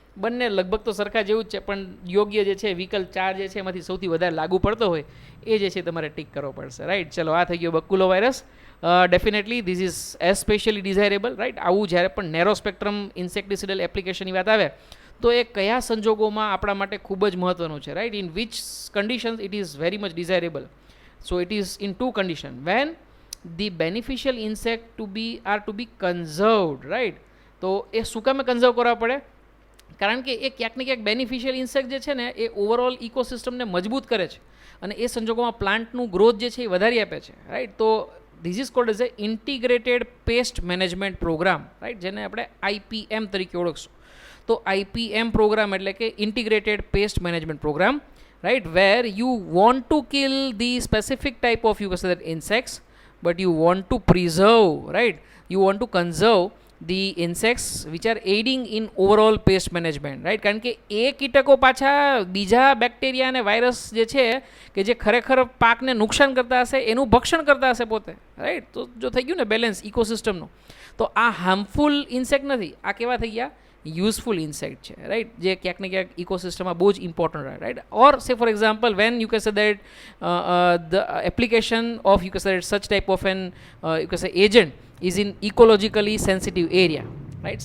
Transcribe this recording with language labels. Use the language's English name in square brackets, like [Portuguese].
[Gujarati] બંને લગભગ તો સરખા જેવું જ છે, પણ યોગ્ય જે છે વિકલ્પ 4 જે છે એમાંથી સૌથી વધારે લાગુ પડતો હોય એ જે છે તમારે ટીક કરવો પડશે, રાઈટ. ચલો, આ થઈ ગયો બકુલો virus. [English] definitely this is especially desirable, [Gujarati] right. આવું જ્યારે પણ નેરો સ્પેક્ટ્રમ ઇન્સેક્ટિસિડલ એપ્લિકેશનની વાત આવે તો એ કયા સંજોગોમાં આપણા માટે ખૂબ જ મહત્વનું છે, right. [English] In which conditions it is very much desirable. So it is in two conditions. When the beneficial insect are to be conserved, right? [Gujarati] તો એ શું કામે કન્ઝર્વ કરવા પડે? કારણ કે એ ક્યાંક ને ક્યાંક બેનિફિશિયલ ઇન્સેક્ટ જે છે ને એ ઓવરઓલ ઇકોસિસ્ટમને મજબૂત કરે છે અને એ સંજોગોમાં પ્લાન્ટનું ગ્રોથ જે છે એ વધારી આપે છે, રાઈટ. [English] તો this is called as a integrated pest management program, right, [Gujarati] જેને આપણે IPM તરીકે ઓળખશું. [English] તો IPM program એટલે કે integrated pest management program, right, where you want to kill the specific type of, you can say that, insects, but you want to preserve, right, you want to conserve the insects which are aiding in overall pest management, right, [Gujarati] કારણ કે એ કીટકો પાછા બીજા bacteria અને virus જે છે કે જે ખરેખર પાકને નુકસાન કરતા હશે એનું ભક્ષણ કરતા હશે પોતે, રાઈટ. તો જો થઈ ગયું ને બેલેન્સ ઇકોસિસ્ટમનું, તો આ હાર્મફુલ ઇન્સેક્ટ નથી, આ કેવા થઈ ગયા, યુઝફુલ ઇન્સેક્ટ છે, રાઈટ, જે ક્યાંક ને ક્યાંક ઇકોસિસ્ટમમાં બહુ જ ઇમ્પોર્ટન્ટ રહે, રાઈટ. [English] Or say for example when you can say that the application of, you can say such type of an, you can say agent is in ecologically sensitive area, right.